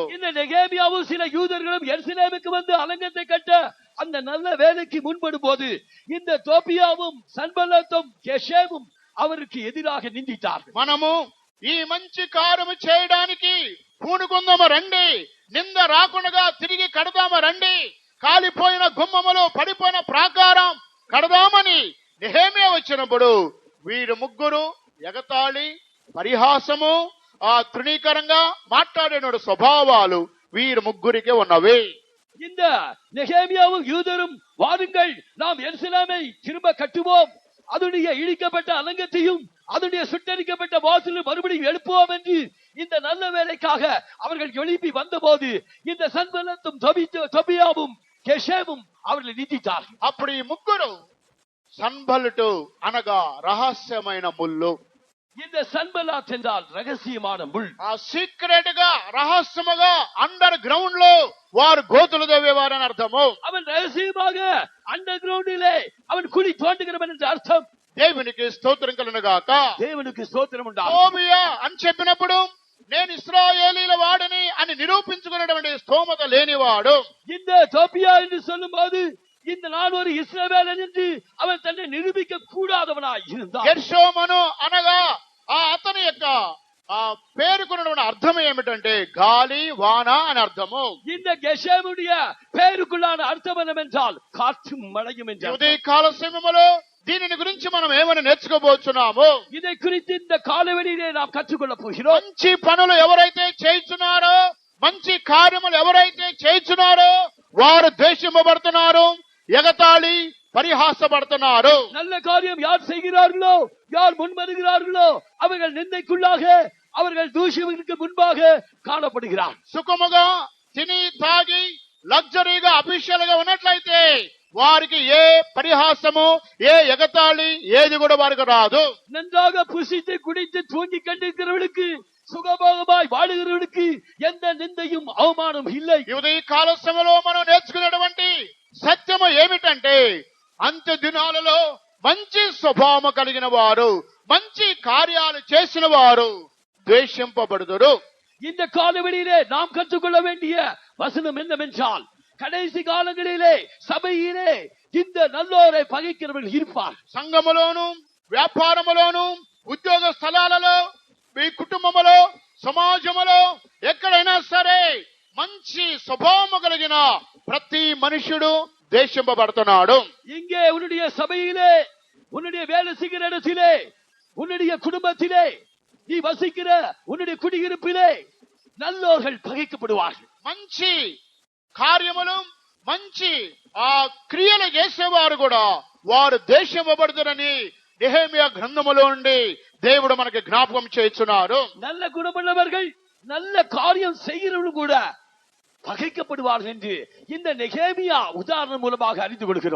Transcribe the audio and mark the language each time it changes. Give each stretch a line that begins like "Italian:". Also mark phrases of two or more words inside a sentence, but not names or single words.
Tamil: இந்த நெகேமியாவும் சில யூதர்களும் எருசலேமுக்கு வந்து அலங்கத்தை கட்ட அந்த நல்ல வேலைக்கு முன்படும் போது இந்த தோபியாவும் சன்பல்லாத்தும் கெஷேமும் அவருக்கு எதிராக நிந்தித்தார்கள்.
Telugu: మనము ఈ మంచి కార్యము చేయడానికి పూనుకుందాము రండి, నింద రాకుండా తిరిగి కడదాము రండి, కాలిపోయిన గుమ్మములు పడిపోయిన ప్రాకారం కడదామని నెహెమ్యా వచ్చినప్పుడు వీరు ముగ్గురు ఎగతాళి, పరిహాసము, తృణీకరంగా మాట్లాడిన స్వభావాలు వీరు ముగ్గురికి ఉన్నవి.
Tamil: இந்த நெகேமியாவும் யூதரும் வாருங்கள் நாம் எருசலேமை திரும்ப கட்டுவோம், அதனுடைய இடிக்கப்பட்ட அலங்கத்தையும் அதனுடைய சுட்டரிக்கப்பட்ட வாசலும் மறுபடியும் எழுப்புவோம் என்று இந்த நல்ல வேலைக்காக அவர்கள் எழுப்பி வந்தபோது இந்த சன்பல்லத்தும் தோபியாவும் கெஷேமும் அவர்களை நிந்தித்தார்கள்.
Telugu: అప్పుడు ఈ ముగ్గురు సన్బల్లటు అనగా రహస్యమైన ముళ్ళు.
Tamil: இந்த சன்பல்லாத் என்றால் ரகசியமான முள்.
Telugu: సీక్రెట్ గా రహస్యముగా
English: under ground
Telugu: లో వారు గోతులు తవ్వేవారని అర్థము.
Tamil: அவன் ரகசியமாக அண்டர் கிரவுண்டிலே அவன் குழி தோண்டுகிறவன் என்று அர்த்தம்.
Telugu: దేవునికి స్తోత్రం కలుగును గాక.
Tamil: தேவனுக்கு ஸ்தோத்திரம் உண்டாகும்.
Telugu: టోబియా అని చెప్పినప్పుడు నేను ఇశ్రాయేలీల వాడిని అని నిరూపించుకున్నటువంటి స్తోమత లేనివాడు.
Tamil: இந்த தோபியா என்று சொல்லும்போது இந்த நான் ஒரு இஸ்ரவேலன் என்று அவன் தன்னை நிரூபிக்க கூடாதவனாய் இருந்தான்.
Telugu: గెర్షోమును అనగా అతని యొక్క ఆ పేరుకున్నటువంటి అర్థం ఏమిటంటే గాలి వాన అని అర్థము.
Tamil: இந்த கெஷேமுடைய பேருக்குள்ளான அர்த்தம் என்னவென்றால் காற்றும் மழையும் என்று
Telugu: ఉదయ కాల సమయంలో దీనిని గురించి మనం ఏమని నేర్చుకోబోతున్నాము.
Tamil: இதை குறித்து இந்த காலவெளியிலே நாம் கற்றுக்கொள்ள போகிறோம்.
Telugu: మంచి పనులు ఎవరైతే చేస్తున్నారో, మంచి కార్యములు ఎవరైతే చేస్తున్నారో వారు ద్వేషింపబడుతున్నారు, ఎగతాళి పరిహాసపడుతున్నారు.
Tamil: நல்ல காரியம் யார் செய்கிறார்களோ, யார் முன்வருகிறார்களோ அவர்கள் நிந்தைக்குள்ளாக, அவர்கள் దూషణకు முன்பாக காணப்படுகிறார்.
Telugu: సుఖముగా తిని తాగి లగ్జరీగా అఫీషియల్ గా ఉన్నట్లయితే వారికి ఏ పరిహాసము, ఏ ఎగతాళి ఏది కూడా వారికి రాదు.
Tamil: நன்றாக புசித்து குடித்து தூங்கி கண்டிருக்கிறவர்களுக்கு, சுகபோகமாய் வாழுகிறவர்களுக்கு எந்த நிந்தையும் அவமானம் இல்லை.
Telugu: ఈ కాల సమయంలో మనం నేర్చుకునేటువంటి సత్యము ఏమిటంటే అంత్య దినాలలో మంచి స్వభావము కలిగిన వారు, మంచి కార్యాలు చేసిన వారు ద్వేషింపబడుదురు.
Tamil: இந்த காலவெளியிலே நாம் கற்றுக்கொள்ள வேண்டிய வசனம் என்னவென்றால், கடைசி காலங்களிலே சபையிலே இந்த நல்லோரை பகைக்கிறவர்கள் இருப்பார்.
Telugu: సంఘములోను, వ్యాపారములోను, ఉద్యోగ స్థలాలలో, మీ కుటుంబములో, సమాజములో ఎక్కడైనా సరే మంచి స్వభావము కలిగిన ప్రతి మనుషుడు ద్వేషింపబడుతున్నాడు.
Tamil: இங்கே உன்னுடைய சபையிலே, உன்னுடைய வேலை செய்கிற இடத்திலே, உன்னுடைய குடும்பத்திலே, நீ வசிக்கிற உன்னுடைய குடியிருப்பிலே நல்லோர்கள் பகைக்கப்படுவார்கள்.
Telugu: మంచి కార్యములు, మంచి ఆ క్రియలు చేసేవారు కూడా వారు ద్వేషింపబడుతారని నెహెమియా గ్రంథములో నుండి దేవుడు మనకి జ్ఞాపకం చేస్తున్నారు.
Tamil: நல்ல குணமுள்ளவர்கள், நல்ல காரியம் செய்கிறவர்கள் கூட பகைக்கப்படுவார்கள் என்று இந்த நெகேமியா உதாரணம் மூலமாக அறிந்து கொள்கிறோம்.